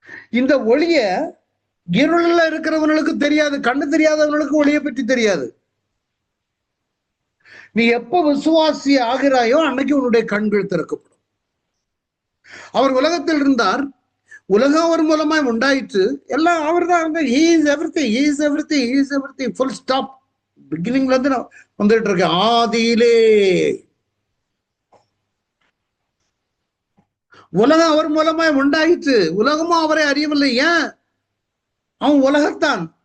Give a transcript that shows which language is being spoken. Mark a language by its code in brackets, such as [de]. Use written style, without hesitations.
[ta] இந்த ஒளிய இருள இருக்கிறவங்களுக்கு தெரியாது, கண்ணு தெரியாதவங்களுக்கு ஒளியை பற்றி தெரியாது. நீ எப்ப விசுவாசி ஆகிறாயோ அன்னைக்கு உன்னுடைய கண்கள் திறக்கப்படும். அவர் உலகத்தில் இருந்தார், உலகம் அவர் மூலமாய் உண்டாயிற்று, எல்லாம் அவர் தான். [en] He is everything, he is everything, he is everything, full stop. [ta] பிகினிங்ல இருந்து நான் வந்துட்டு இருக்கேன். ஆதியிலே உலகம் அவர் மூலமாய் உண்டாயிற்று, உலகமும் அவரை அறியவில்லை. ஏன்? அவன் உலகத்தான்.